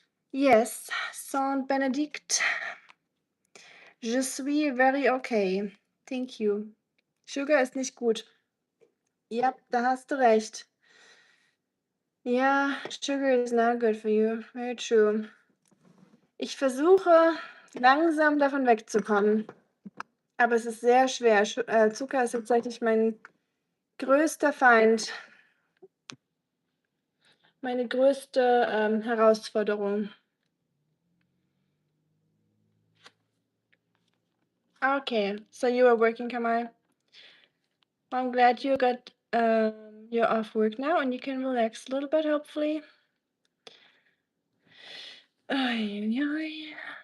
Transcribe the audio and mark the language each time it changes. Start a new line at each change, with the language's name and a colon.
English: Yes, Saint Benedict.
French: Je suis
English: very okay. Thank you.
German: Sugar ist nicht gut. Ja, da hast du recht.
English: Ja, sugar is not good for you. Very true.
German: Ich versuche langsam davon wegzukommen. Aber es ist sehr schwer. Zucker ist tatsächlich mein größter Feind. Meine größte Herausforderung.
English: Okay, so you are working, Kamal. I'm glad you got you're off work now and you can relax a little bit, hopefully. Ay, ay, ay.